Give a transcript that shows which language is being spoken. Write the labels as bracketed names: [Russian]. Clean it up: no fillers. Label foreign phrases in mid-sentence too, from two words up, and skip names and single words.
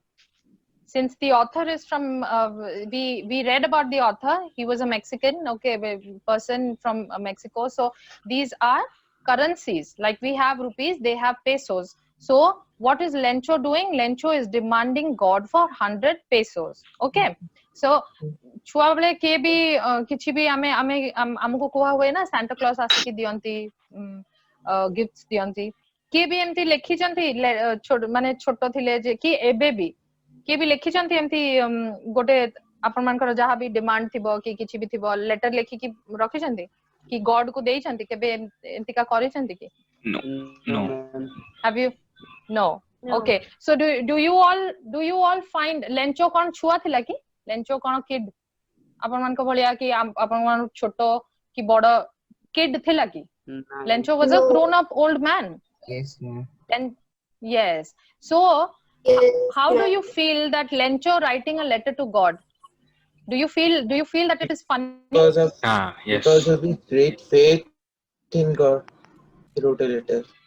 [English] Since the author is from, we read about the author. He was a Mexican, okay, person from Mexico. So these are currencies. Like we have rupees, they have pesos. So what is Lencho doing? Lencho is demanding God for 100 pesos. [Odia] Okay. So ଛୁଆ ବେଳେ କେ ଭି କିଛି ଭି ହମକୁ କୁଆ ହୁଏ ନା ସାଣ୍ଟା କ୍ଲଜ୍ ଆସିକି ଦିଅନ୍ତି ଗିଫ୍ଟସ୍ ଦିଅନ୍ତି କେ ଭି ଏମିତି ଲେଖି ଛନ୍ତି ମାନେ ଛୋଟ ଥିଲେ ଯେ କି ଏବେ ଭି କେ ଭି ଲେଖି ଛନ୍ତି ଏମିତି ଗୋଟେ ଆପଣ ମାନଙ୍କର ଯାହା ଭି ଡିମାଣ୍ଡ ଥିବ କି କିଛି ଭି ଥିବ ଲେଟର ଲେଖି କି ରଖି ଛନ୍ତି କି ଗଡ୍ କୁ ଦେଇ ଛନ୍ତି କେବେ ଏମିତି କଣ କରି ଛନ୍ତି କି [English] No. have you no okay so do you all find [Odia] Lencho କଣ ଛୁଆ ଥିଲା କି Lencho କଣ କିଡ୍ ଆପଣ ମାନଙ୍କୁ ଭଲିଆ କି ଆପଣ ମାନେ ଛୋଟ କି ବଡ଼ କିଡ୍ ଥିଲା କି [English] Lencho was a grown up old man. Yes, ma'am. And yes, so how do you feel that Lencho writing a letter to God? Do you feel that it is funny? Because of Yes. because of his great faith in God, he wrote a letter.